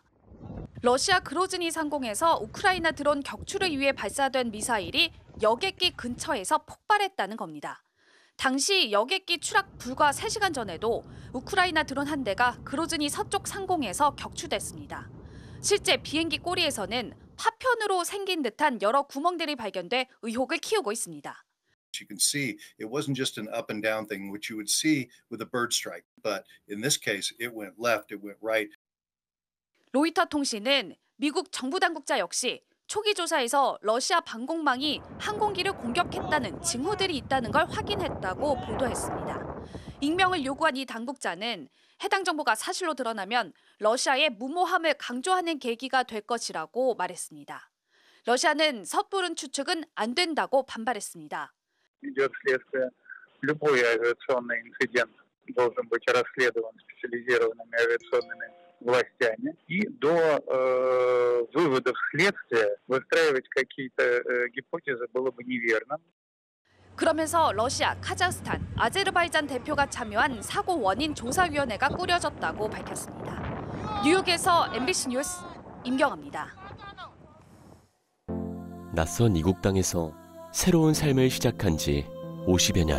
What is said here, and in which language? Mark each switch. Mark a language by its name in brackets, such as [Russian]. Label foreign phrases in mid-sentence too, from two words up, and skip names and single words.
[Korean] 러시아 그로즈니 상공에서 우크라이나 드론 격추를 위해 발사된 미사일이 여객기 근처에서 폭발했다는 겁니다. 당시 여객기 추락 불과 3시간 전에도 우크라이나 드론 한 대가 그로즈니 서쪽 상공에서 격추됐습니다. 실제 비행기 꼬리에서는 파편으로 생긴 듯한 여러 구멍들이 발견돼 의혹을 키우고 있습니다. [English] You can see it wasn't just an up and down thing which you would see with a bird strike, but in this case it went left, it went right. [Korean] 로이터 통신은 미국 정부 당국자 역시 초기 조사에서 러시아 방공망이 항공기를 공격했다는 징후들이 있다는 걸 확인했다고 보도했습니다. 익명을 요구한 이 당국자는 해당 정보가 사실로 드러나면 러시아의 무모함을 강조하는 계기가 될 것이라고 말했습니다. 러시아는 섣부른 추측은 안 된다고 반발했습니다. [Russian] идет следствие. Любой авиационный инцидент должен быть расследован специализированными авиационными властями. И до выводов следствия выстраивать какие-то гипотезы было бы неверно. [Korean] 그러면서 러시아, 카자흐스탄, 아제르바이잔 대표가 참여한 사고 원인 조사위원회가 꾸려졌다고 밝혔습니다. 뉴욕에서 MBC 뉴스 임경아입니다. 낯선 이국 땅에서 새로운 삶을 시작한 지 50여 년.